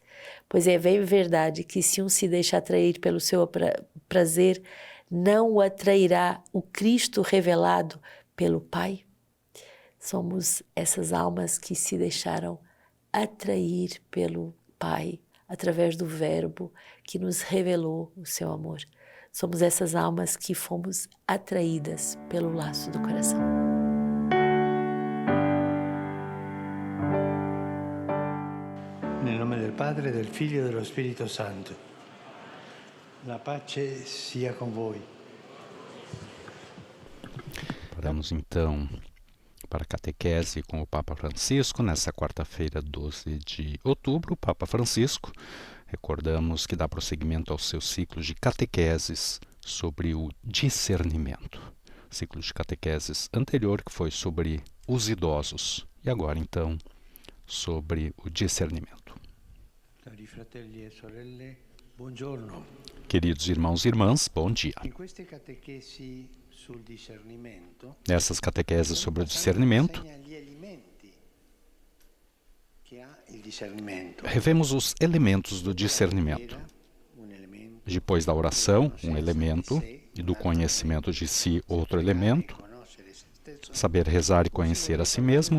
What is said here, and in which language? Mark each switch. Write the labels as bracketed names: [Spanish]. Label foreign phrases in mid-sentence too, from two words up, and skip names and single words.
[Portuguese] Pois é bem verdade que se um se deixa atrair pelo seu prazer, não o atrairá o Cristo revelado pelo Pai. Somos essas almas que se deixaram atrair pelo Pai através do Verbo que nos revelou o seu amor. Somos essas almas que fomos atraídas pelo laço do coração. [Italian] Nel nome del Padre, del Figlio e dello Spirito Santo. La pace sia con voi. [Portuguese] Paramos então para a catequese com o Papa Francisco, nessa quarta-feira, 12 de outubro. O Papa Francisco, recordamos que dá prosseguimento ao seu ciclo de catequeses sobre o discernimento. Ciclo de catequeses anterior, que foi sobre os idosos, e agora então sobre o discernimento. [Italian] Cari fratelli e sorelle, buongiorno. [Portuguese] Queridos irmãos e irmãs, bom dia. [Italian] In queste catechesi sul discernimento, [Portuguese] Nessas catequeses sobre o discernimento, revemos os elementos do discernimento. Depois da oração, um elemento, e do conhecimento de si, outro elemento. Saber rezar e conhecer a si mesmo.